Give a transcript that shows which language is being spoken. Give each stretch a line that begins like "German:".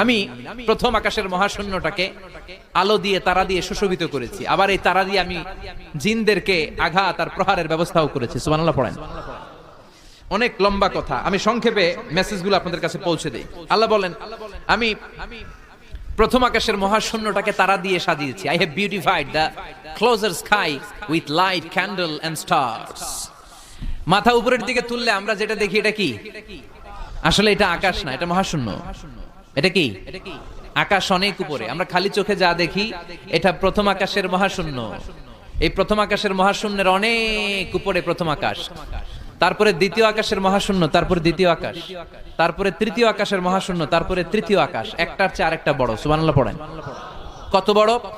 Bangla: আমি প্রথম আকাশের মহাশূন্যটাকে আলো দিয়ে, তারা দিয়ে সুশোভিত করেছি। আবার এই তারা দিয়ে আমি জিনদেরকে আঘাত আর প্রহারের ব্যবস্থাও করেছি। সুবহানাল্লাহ পড়েন। অনেক লম্বা কথা, আমি সংক্ষেপে মেসেজগুলো আপনাদের কাছে পৌঁছে দেই। আল্লাহ বলেন আমি প্রথম আকাশের মহাশূন্যটাকে তারা দিয়ে সাজিয়েছি।
English: I have beautified the closer sky with light, candle and stars.
Bangla: মাথা উপরের দিকে তুললে আমরা যেটা দেখি এটা কি? আসলে এটা আকাশ না, এটা মহাশূন্য। এটা কি? আকাশ অনেক উপরে। আমরা খালি চোখে যা দেখি এটা প্রথম আকাশের মহাশূন্য। এই প্রথম আকাশের মহাশূন্যের অনেক উপরে প্রথম আকাশ, তারপরে দ্বিতীয় আকাশের মহাশূন্য, তারপরে দ্বিতীয় আকাশ, তারপরে তৃতীয় আকাশের মহাশূন্য, তারপরে তৃতীয় আকাশ। একটার চেয়ে আরেকটা বড়। সুবহানাল্লাহ পড়েন। কত বড়?